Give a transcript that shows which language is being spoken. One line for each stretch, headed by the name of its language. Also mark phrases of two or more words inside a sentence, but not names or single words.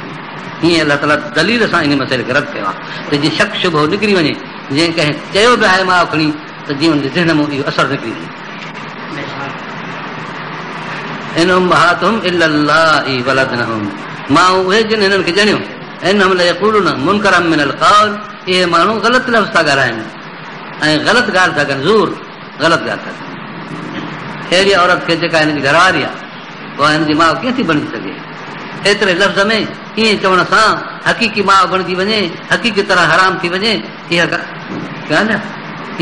Sindhi: हीअं अलाह ताला दलील सां इन मसइले खे रद्द कयो आहे त जीअं शक शुबो निकिरी वञे, जीअं कंहिं चयो बि आहे माउ खणी त जीअं हुनजे ज़हन मां इहो असरु निकिरी वञे।
Arabic: إن أمهاتهم إلا الله ولدنهم,
Sindhi: माउ उहे जिन हिननि खे ॼणियो।
Arabic: إنهم ليقولون منكرا من القول,
Sindhi: इहे माण्हू ग़लति लफ़्ज़ था ॻाल्हाइनि ऐं ग़लति ॻाल्हि था कनि, ज़ूर ग़लति ॻाल्हि था कनि। अहिड़ी औरत खे जेका हिन जी घरवारी आहे, उहा हिन जी माउ कीअं थी बणी सघे? एतिरे लफ़्ज़ में ईअं चवण सां हक़ीक़ी माउ बणिजी वञे, हक़ीक़ी तरह हराम थी वञे, इहा ॻाल्हि आहे।